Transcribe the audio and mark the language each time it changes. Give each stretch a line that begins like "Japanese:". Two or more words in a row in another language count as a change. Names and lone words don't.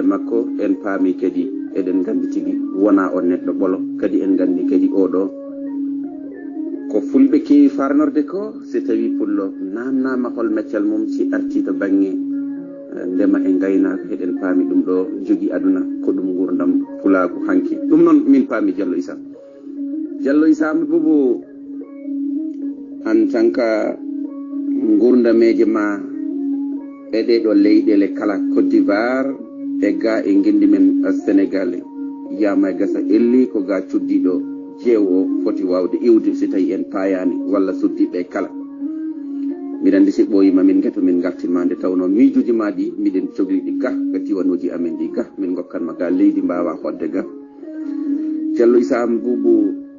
Fula: makko en paami kadi eɗen gandi tigui wona on neɗɗo ɓolo kadi en gandi kadi oɗo ko fulɓe kewi farnorde ko si tawi pullo namnama hol meccal mum si arti to banggue ndema e gaynaka heɗen paami ɗum ɗo jogui aduna ko ɗum gurdam pulagu hanki ɗum noon min paami Diallo Issa Amadou Boubou
French: en tant que
Fula: gurdameje ma e ɗeɗo leyɗele kala Côte d'Ivoire e ga e gendi men Sénégal yama gasa elli ko ga cuddiɗo jeewo foti wawde iwde si tawi en payani walla suddiɓe kala mbiɗa andi si ɓoyima min gueto min gartima nde tawno miijuji ma ɗi miɗen cogliɗi ga ga diwanuji amen ɗi ga min gokkanma ga leydi mbawa hodde ga Diallo Issa Amadou Boubou